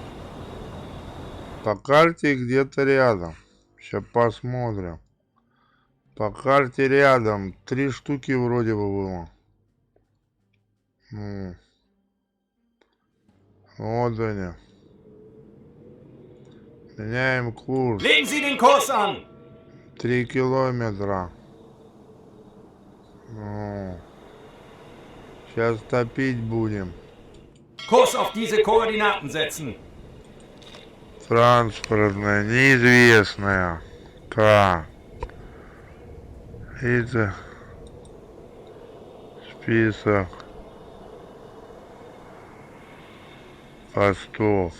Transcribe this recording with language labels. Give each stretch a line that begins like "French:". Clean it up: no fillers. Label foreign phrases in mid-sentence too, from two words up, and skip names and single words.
Russian: По карте где-то рядом. Сейчас посмотрим. По карте рядом. 3 штуки вроде бы было. Вот они. Меняем курс.
German: Legen Sie den Kurs an!
Russian: 3 километра. Сейчас топить будем.
German: Kurs auf diese Koordinaten setzen.
Russian: Транспортная, неизвестная. Так. Это список постов.